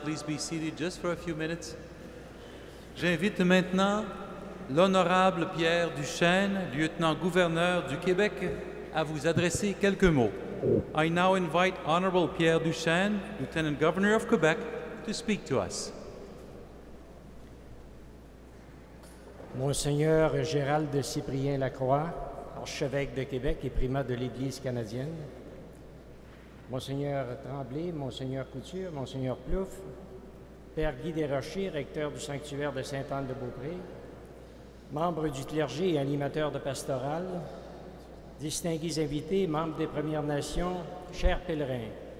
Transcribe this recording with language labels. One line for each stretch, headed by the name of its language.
English: Please be seated just for a few minutes.
French: J'invite maintenant l'honorable Pierre Duchesne, lieutenant-gouverneur du Québec, à vous adresser quelques mots.
English: I now invite Honorable Pierre Duchesne, Lieutenant Governor of Quebec, to speak to us.
French: Monseigneur Gérald de Cyprien Lacroix, archevêque de Québec et primat de l'Église canadienne, Monseigneur Tremblay, Monseigneur Couture, Monseigneur Plouffe, Père Guy Desrochers, recteur du sanctuaire de Sainte-Anne-de-Beaupré, membres du clergé et animateurs de pastoral, distingués invités, membres des Premières Nations, chers pèlerins.